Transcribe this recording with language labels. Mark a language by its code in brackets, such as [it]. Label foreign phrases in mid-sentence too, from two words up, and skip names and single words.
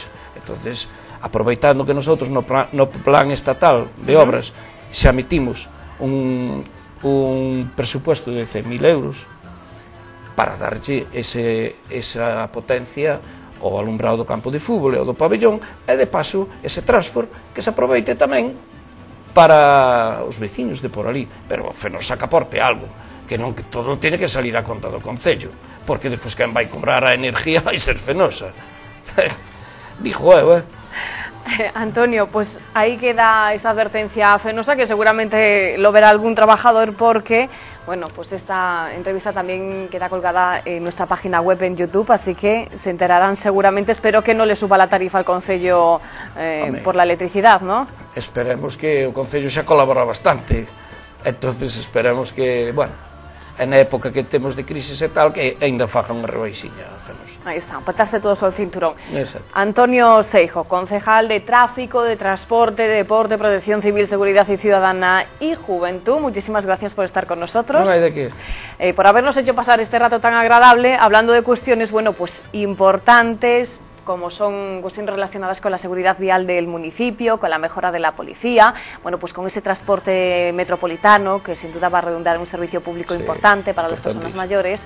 [gl] Entonces, aproveitando que nosotros no plan estatal de obras xa emitimos un presupuesto de 100.000 euros para darlle esa potencia ao alumbrado do campo de fútbol e ao do pabellón, e de paso ese transfor que se aproveite tamén para os veciños de por ali, pero Fenosa que aporte algo, que non que [es] todo tiene que salir [gl] a conta do Concello, porque despois quen vai cobrar a energía vai ser Fenosa. [es] Dijo eu, Antonio, pues ahí queda esa advertencia a Fenosa, que seguramente lo verá algún trabajador porque, bueno, pues esta entrevista también queda colgada en nuestra página web en YouTube, así que se enterarán seguramente. Espero que no le suba la tarifa al Concello por la electricidad, ¿no? [gl] Esperemos que o Concello xa colabora bastante, entonces esperemos que, bueno, en a época que temos de crisis e tal, que ainda faga unha rebaixiña a Fenosa. Ahí está, patarse todos ao cinturón. [es] Exacto. Antonio Seijo, concejal de Tráfico, de Transporte, Deporte, Protección Civil, Seguridad y Ciudadana y Juventud. Muchísimas gracias por estar con nosotros. [gl] Non hai de qué. [es] Por habernos hecho pasar este rato tan agradable, hablando de cuestiones, bueno, pues importantes, como son cuestiones relacionadas con la seguridad vial del municipio, con la mejora de la policía, bueno, pues con ese transporte metropolitano que sin duda va a redundar en un servicio público importante para las personas mayores.